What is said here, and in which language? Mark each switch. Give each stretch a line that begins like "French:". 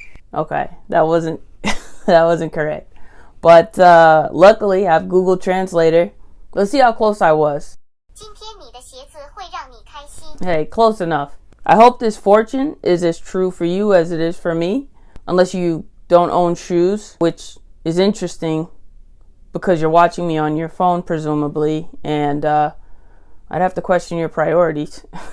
English: Okay, that wasn't that wasn't correct. But luckily I have Google Translator. Let's see how close I was.
Chinese: 今天你的鞋子会让你开心.
English: Hey, close enough. I hope this fortune is as true for you as it is for me. Unless you don't own shoes, which is interesting because you're watching me on your phone, presumably. And I'd have to question your priorities.